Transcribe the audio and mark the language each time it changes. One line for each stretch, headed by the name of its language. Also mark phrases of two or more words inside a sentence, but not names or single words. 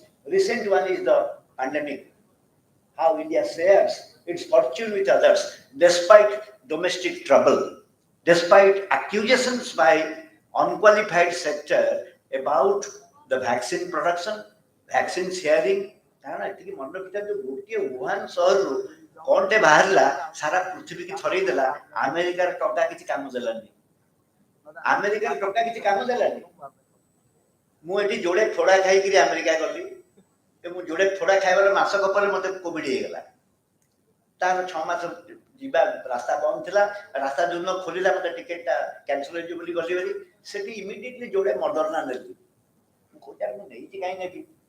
English: Recent one is the pandemic. How India shares its fortune with others despite domestic trouble, despite accusations by unqualified sector about the vaccine production, vaccine sharing.
Odia: କାରଣ ଏତିକି ମନେ ରଖିଥା ଯୋଉ ଗୋଟିଏ ଉହାନ ସହରରୁ କଣଟେ ବାହାରିଲା ସାରା ପୃଥିବୀକି ଥରେଇ ଦେଲା ଆମେରିକାର ଟଙ୍କା କିଛି କାମ ଦେଲାନି ଆମେରିକାର ଟଙ୍କା କିଛି କାମ ଦେଲାନି ମୁଁ ଏଠି ଯୋଡ଼େ ଫୋଡ଼ା ଖାଇକିରି ଆମେରିକା ଗଲି ମୁଁ ଯୋଡ଼େ ଫୋଡ଼ା ଖାଇବାର ମାସକ ପରେ ମତେ କୋଭିଡ ହେଇଗଲା ତାର 6 ମାସ ଯିବା ରାସ୍ତା ବନ୍ଦ ଥିଲା ରାସ୍ତା ଯୋଉଦିନ ଖୋଲିଲା ମତେ ଟିକେଟଟା କ୍ୟାନସଲ ହେଇଯିବ ବୋଲି ଗଲି ବୋଲି ସେଠି ଇମିଡିଏଟଲି ଯୋଡ଼େ ମଡର୍ନା ନେଲି ମୁଁ କୋଉଟା ମୁଁ ନେଇଛି କାହିଁ ନେବି